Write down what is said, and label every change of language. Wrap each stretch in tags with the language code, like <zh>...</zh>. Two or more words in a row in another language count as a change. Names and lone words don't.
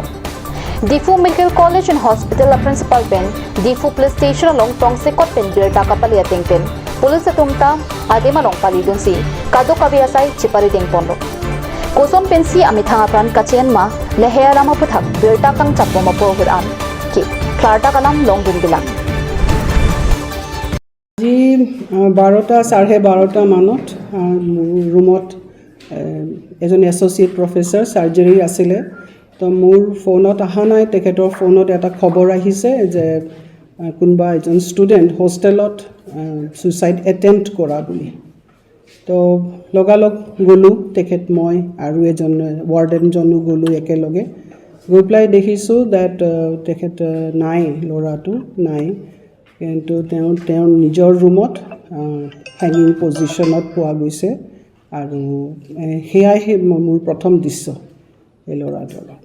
<mjw>Difu Medical College and Hospital Principal Pen, Difu Police Station along Tongsekot Pen Birta Kapali Ating Pen, Police Atumta Adema Long Palidun Si, Kado Kaviasai Chipari Ding Pondo. Kosom Pensi Amithangapran Kachen Ma, Lehea Lama Puthak, Birta Kang Chapoma Porhudan, Ki, Clarta Kalam Long Dundilang.</mjw> <as>Ji 12টা 12:30 মানত ৰুমত এজন</as> <en>associate professor</en> <as>সাৰ্জাৰী আছিল তো মোৰ ফোনত আহা নাই তেখেতৰ ফোনত এটা খবৰ আহিছে যে কোনবা এজন ষ্টুডেণ্ট হোষ্টেলত</as> <en>suicide attempt</en> <as>কৰা বুলি তো লগালগ গলো তেখেত মই আৰু এজন ওয়াৰ্ডেন জনো গলো একেলগে গৈ প্লাই দেখিছো দ্যাট তেখেত নাই লৰাটো নাই কিন্তু তেওঁ নিজৰ ৰুমত</as> <en>hanging positionত</en> <as>পোৱা গৈছে আৰু হেয়াই মোৰ প্ৰথম দৃশ্য এই ল'ৰাটোৰ</as>